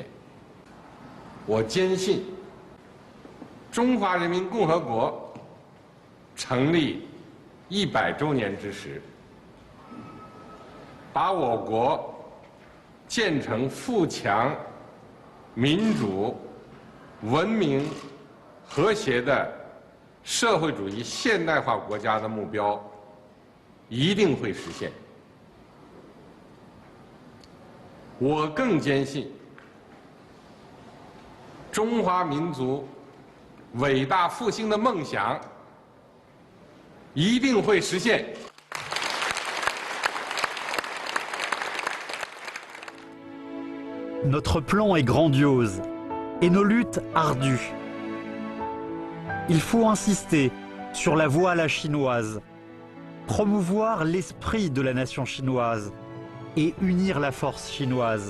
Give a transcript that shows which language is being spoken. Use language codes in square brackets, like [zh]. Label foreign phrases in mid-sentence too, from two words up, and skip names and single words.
[zh] 我坚信，中华人民共和国成立100周年之时，把我国建成富强、民主、文明、和谐的社会主义现代化国家的目标一定会实现。我更坚信，中华民族伟大复兴的梦想一定会实现。 [fr] Notre plan est grandiose et nos luttes ardues. Il faut insister sur la voie à la chinoise, promouvoir l'esprit de la nation chinoise et unir la force chinoise.